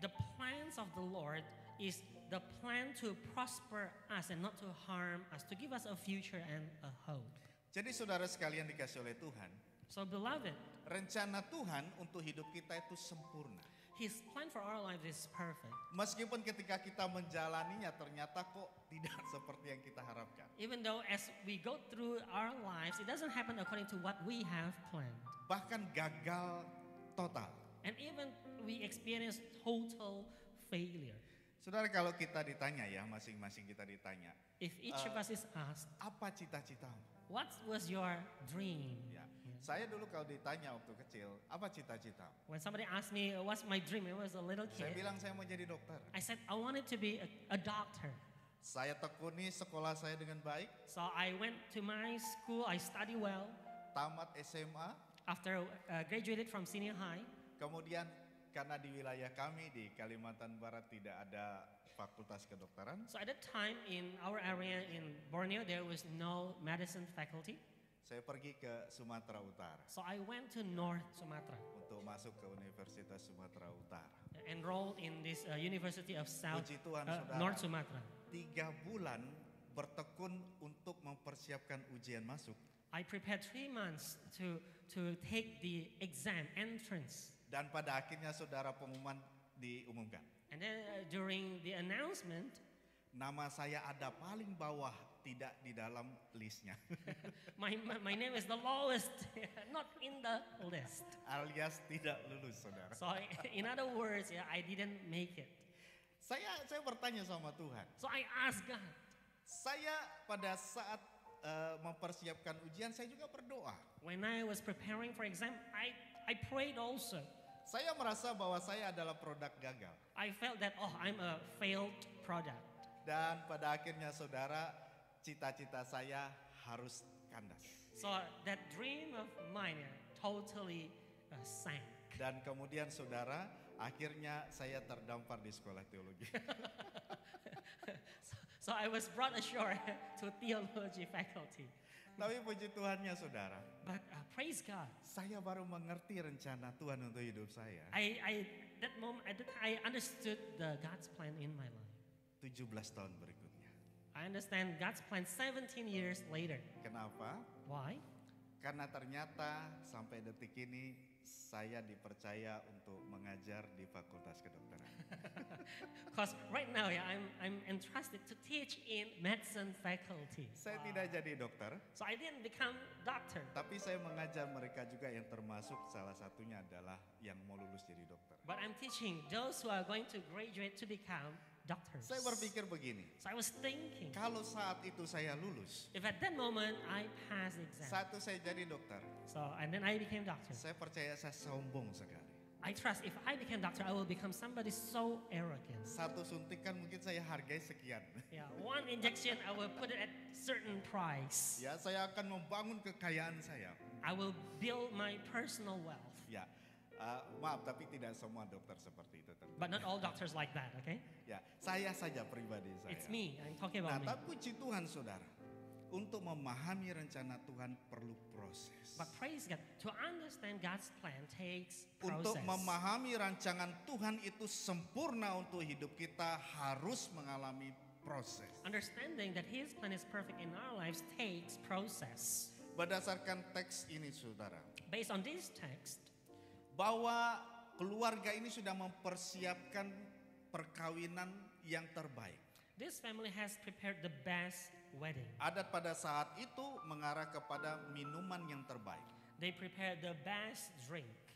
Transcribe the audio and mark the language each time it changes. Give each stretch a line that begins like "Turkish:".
English: the plans of the Lord is the plan to prosper us and not to harm us, to give us a future and a hope.
Indonesian: Jadi saudara sekalian dikasih oleh Tuhan,
English: So beloved,
Indonesian: rencana Tuhan untuk hidup kita itu sempurna.
English: His plan for our lives is perfect.
Indonesian: Meskipun ketika kita menjalaninya ternyata kok tidak seperti yang kita harapkan.
English: Even though as we go through our lives, it doesn't happen according to what we have planned.
Indonesian: Bahkan gagal total.
English: And even we experience total failure.
Indonesian: Saudara, kalau kita ditanya ya, masing-masing kita ditanya,
English: If each of us is asked,
Indonesian: apa cita-citamu?
English: what was your dream?
Indonesian: Ya, saya dulu kalau ditanya waktu kecil, apa cita-citamu?
English: When somebody asked me, what's my dream? I was a little
Indonesian: Saya
English: kid.
Indonesian: bilang saya mau jadi dokter.
English: I said, I wanted to be a doctor.
Indonesian: Saya tekuni sekolah saya dengan baik,
English: So I went to my school, I studied well.
Indonesian: tamat SMA,
English: After graduated from senior high,
Indonesian: kemudian karena di wilayah kami di Kalimantan Barat tidak ada fakultas kedokteran,
English: so at that time in our area in Borneo, there was no medicine faculty.
Indonesian: saya pergi ke Sumatera Utara
English: So I went to North Sumatra,
Indonesian: untuk masuk ke Universitas Sumatera Utara.
English: enrolled in this University of
Indonesian: Puji Tuhan, saudara.
English: North Sumatra.
Indonesian: 3 bulan bertekun untuk mempersiapkan ujian masuk.
English: I prepared 3 months to take the exam entrance.
Indonesian: Dan pada akhirnya saudara pengumuman diumumkan.
English: And then during the announcement,
Indonesian: Nama saya ada paling bawah, tidak di dalam listnya.
English: my name is the lowest, not in the list.
Indonesian: Alias tidak lulus saudara.
English: So in other words, yeah, I didn't make it.
Indonesian: Saya bertanya sama Tuhan.
English: So I asked God.
Indonesian: Saya pada saat mempersiapkan ujian saya juga berdoa.
English: When I was preparing for exam, I prayed also.
Indonesian: Saya merasa bahwa saya adalah produk gagal.
English: I felt that, I'm a failed product.
Indonesian: Dan pada akhirnya saudara, cita-cita saya harus kandas.
English: So that dream of mine totally sank.
Indonesian: Dan kemudian saudara, akhirnya saya terdampar di sekolah teologi.
English: So I was brought ashore to theology faculty.
Indonesian: Tapi puji Tuhannya saudara,
English: But praise God,
Indonesian: saya baru mengerti rencana Tuhan untuk hidup saya.
English: at that I understood the God's plan in my life.
Indonesian: 17 tahun berikutnya.
English: I understand God's plan 17 years later.
Indonesian: Kenapa?
English: Why?
Indonesian: Karena ternyata sampai detik ini saya dipercaya untuk mengajar di Fakultas Kedokteran.
English: Because right now, I'm entrusted to teach in medicine faculty.
Indonesian: Saya tidak jadi dokter,
English: So I didn't become doctor,
Indonesian: tapi saya mengajar mereka juga yang termasuk salah satunya adalah yang mau lulus jadi dokter.
English: but I'm teaching those who are going to graduate to become doctors.
Indonesian: Saya berpikir begini,
English: So I was thinking,
Indonesian: kalau saat itu saya lulus,
English: if at that moment I pass the exam,
Indonesian: saat itu saya jadi dokter,
English: and then I became doctor.
Indonesian: saya percaya saya sombong sekali.
English: I trust if I became doctor, I will become somebody so arrogant.
Indonesian: Satu suntikan mungkin saya hargai sekian.
English: Yeah, one injection, I will put it at certain price.
Indonesian: Ya, saya akan membangun kekayaan saya.
English: I will build my personal wealth.
Indonesian: Ya, maaf tapi tidak semua dokter seperti itu. tentunya.
English: But not all doctors like that, okay?
Indonesian: Ya, saya saja pribadi saya.
English: It's me. I'm talking
Indonesian: Nah,
English: about me.
Indonesian: tapi puji Tuhan saudara. Untuk memahami rencana Tuhan perlu proses.
English: But praise God, to understand God's plan takes
Indonesian: Untuk
English: process.
Indonesian: memahami rancangan Tuhan itu sempurna untuk hidup kita harus mengalami proses.
English: Understanding that His plan is perfect in our lives takes process.
Indonesian: Berdasarkan teks ini saudara,
English: Based on this text,
Indonesian: bahwa keluarga ini sudah mempersiapkan perkawinan yang terbaik.
English: this family has prepared the best wedding.
Indonesian: Adat pada saat itu mengarah kepada minuman yang terbaik.
English: They prepared the best drink.